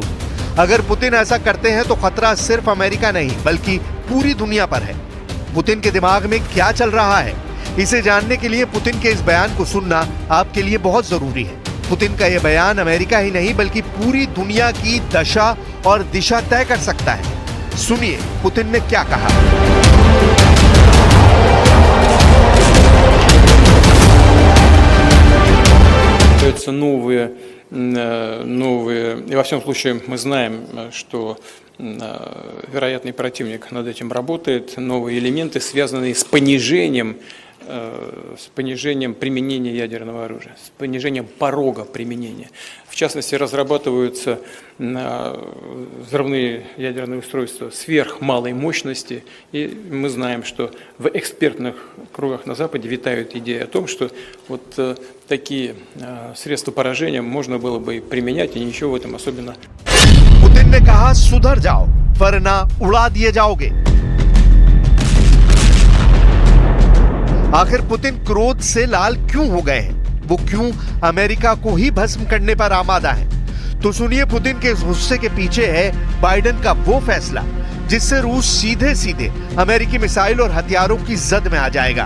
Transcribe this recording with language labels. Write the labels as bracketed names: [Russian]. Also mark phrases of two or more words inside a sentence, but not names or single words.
[Hindi] अगर पुतिन ऐसा करते हैं तो खतरा सिर्फ अमेरिका नहीं बल्कि पूरी दुनिया पर है। पुतिन के दिमाग में क्या चल रहा है, इसे जानने के लिए पुतिन के इस बयान को सुनना आपके लिए बहुत जरूरी है। पुतिन का यह बयान अमेरिका ही नहीं बल्कि पूरी दुनिया की दशा और दिशा तय कर सकता है। सुनिए पुतिन ने क्या कहा। [Russian] новые, и во всяком случае мы знаем, что вероятный противник над этим работает, новые элементы, связанные с понижением применения ядерного оружия, с понижением порога применения. В частности, разрабатываются взрывные ядерные устройства сверхмалой мощности, и мы знаем, что в экспертных кругах на Западе витают идеи о том, что вот такие средства поражения можно было бы применять, и ничего в этом особенно. [Hindi] पुतिन ने कहा, सुधर जाओ वरना उड़ा दिए जाओगे। आखिर पुतिन क्रोध से लाल क्यों हो गए हैं? वो क्यों अमेरिका को ही भस्म करने पर आमादा है? तो सुनिए, पुतिन के इस गुस्से के पीछे है बाइडेन का वो फैसला जिससे रूस सीधे सीधे अमेरिकी मिसाइल और हथियारों की जद में आ जाएगा।